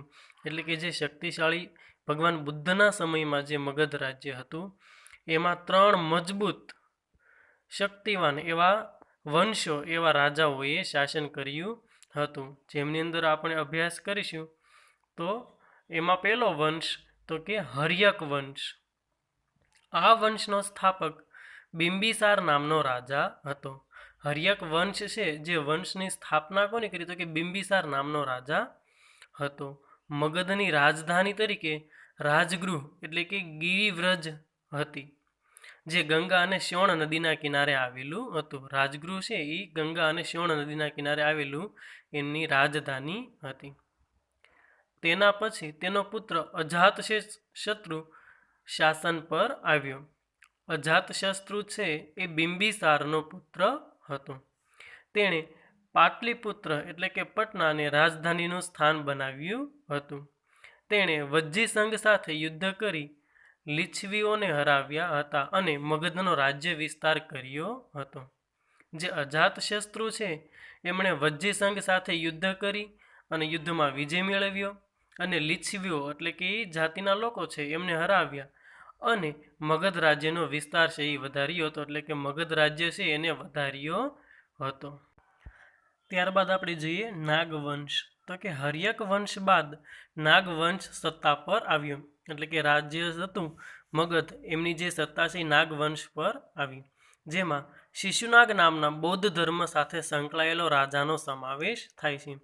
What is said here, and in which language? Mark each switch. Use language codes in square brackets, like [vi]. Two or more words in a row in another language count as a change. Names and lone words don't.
[gu] એટલે કે જે શક્તિશાળી ભગવાન બુદ્ધના સમય માં જે મગધ રાજ્ય હતું એમાં 3 મજબૂત શક્તિવાન એવા વંશો એવા રાજાઓએ શાસન કર્યું હતું। જેમની અંદર આપણે અભ્યાસ કરીશું તો એમાં પહેલો વંશ તો કિ હર્યક વંશ। આ વંશનો સ્થાપક બિંબિસાર નામનો રાજા હતો। હર્યક વંશ છે જે વંશની સ્થાપના કોણે કરી તો કિ બિંબિસાર નામનો રાજા હતો। મગધની રાજધાની તરીકે રાજગૃહ એટલે કે ગિરિવ્રજ હતી, જે ગંગા અને શ્યોણ નદીના કિનારે આવેલું હતું। રાજગૃહ છે ઈ ગંગા અને શ્યોણ નદીના કિનારે આવેલું એમની રાજધાની હતી। તેના પછી તેનો પુત્ર અજાતશત્રુ શાસન પર આવ્યો। અજાતશત્રુ છે એ બિંબિસારનો પુત્ર હતો। તેણે પાટલિપુત્ર એટલે કે પટના ને રાજધાનીનું સ્થાન બનાવ્યું હતું। તેણે વજ્જીસંઘ સાથે યુદ્ધ કરી લિચ્છવીઓને હરાવ્યા હતા અને મગધનો રાજ્ય વિસ્તાર કર્યો હતો। જે અજાતશત્રુ છે એમણે વજ્જીસંઘ સાથે યુદ્ધ કરી અને યુદ્ધમાં વિજય મેળવ્યો અને લિચ્છવીઓ એટલે કે જાતિના લોકો છે એમને હરાવ્યા અને મગધ રાજ્યનો વિસ્તાર છે એ વધાર્યો હતો। એટલે કે મગધ રાજ્ય છે એને વધાર્યો હતો। ત્યારબાદ આપણે જોઈએ નાગવંશ। તો કિ હર્યક વંશ બાદ નાગવંશ સત્તા પર આવ્યો। એટલે કે રાજ્ય હતું મગધ એમની જે સત્તા છે નાગવંશ પર આવી, જેમાં શિશુનાગ નામના બૌદ્ધ ધર્મ સાથે સંકળાયેલો રાજાનો સમાવેશ થાય છે।